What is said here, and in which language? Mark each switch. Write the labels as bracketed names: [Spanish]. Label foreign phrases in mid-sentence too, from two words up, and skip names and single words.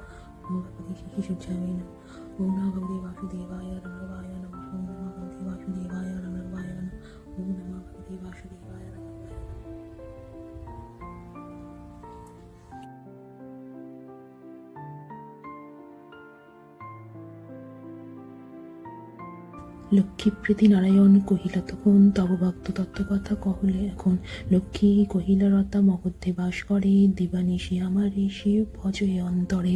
[Sanskrit] ओम भगवते शिशुसुजाय नमः। ओम नमो भगवते वासुदेवाय नमः नमः। ओम नमो भगवते वासुदेवाय नमः नमः। ओम नमो भगवते वासुदेवाय नमः। [Bangla] লক্ষ্মীপ্রীতি নারায়ণ কহিলা তখন, তব ভক্ত তত্ত্বকথা কহলে এখন। লক্ষ্মী কহিলা রতা মগধে বাস করে, দিবানিশি আমার ঋষি ভজে অন্তরে।